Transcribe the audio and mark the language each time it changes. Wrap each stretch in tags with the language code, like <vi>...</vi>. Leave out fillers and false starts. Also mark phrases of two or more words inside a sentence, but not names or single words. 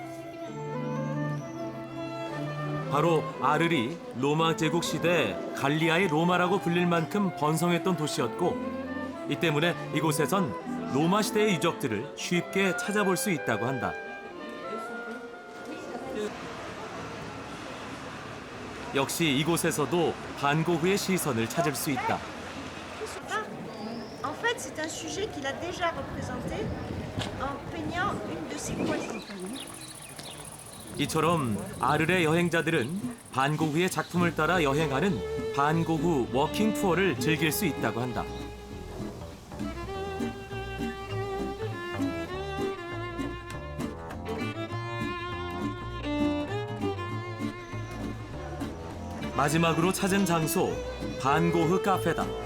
<ko>바로 아르리 로마 제국 시대 갈리아의 로마라고 불릴 만큼 번성했던 도시였고 이 때문에 이곳에선 로마 시대의 유적들을 쉽게 찾아볼 수 있다고 한다. 역시 이곳에서도 반고흐의 시선을 찾을 수 있다.</ko> <fr>En fait, c'est un sujet qu'il a déjà représenté en peignant une de ses croisées.</fr> <ko>이처럼 아르레 여행자들은 반고흐의 작품을 따라 여행하는 반고흐 워킹 투어를 즐길 수 있다고 한다. 마지막으로 찾은 장소, 반고흐 카페다.</ko>